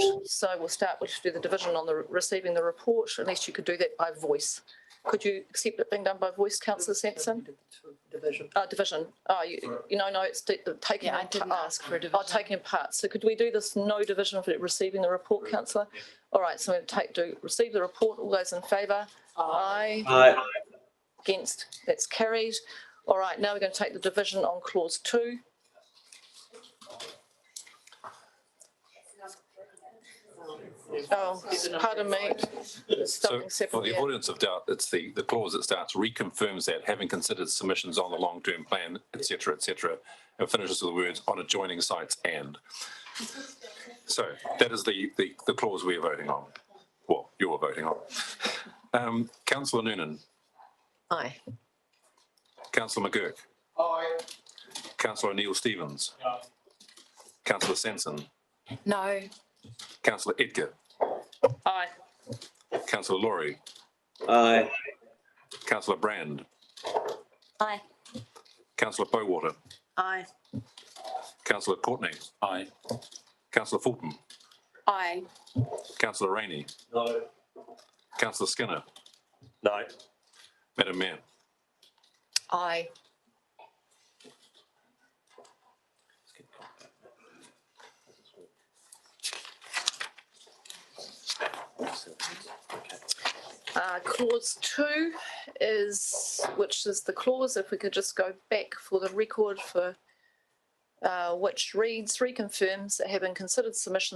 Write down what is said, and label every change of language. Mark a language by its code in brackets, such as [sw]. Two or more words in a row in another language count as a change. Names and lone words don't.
[en] So we'll start with do the division on the receiving the report, unless you could do that by voice. Could you accept it being done by voice, Councillor Sampson? Division. Division. Oh, no, it's taking. Yeah, I didn't ask for a division. Taking in parts. So could we do this no division for receiving the report, Councillor? All right, so we're going to receive the report. All those in favour? Aye. Aye. Against? That's carried. All right, now we're going to take the division on clause 2. Oh, pardon me. So for the avoidance of doubt, it's the clause that starts reconfirms that having considered submissions on the long-term plan, et cetera, and finishes with the words on adjoining sites and. So that is the clause we are voting on. Well, you're voting on. Councillor Noonan. Aye. Councillor McGurk. Aye. Councillor Neil Stevens. Aye. Councillor Sanson. No. Councillor Edgar. Aye. Councillor Laurie. Aye. Councillor Brand. Aye. Councillor Bowater. Aye. Councillor Courtney. Aye. Councillor Fulton. Aye. Councillor Rainey. No. Councillor Skinner. No. Madam Mayor. Aye. Clause 2 which is the clause, if we could just go back for the record, for which reads, reconfirms that having considered submissions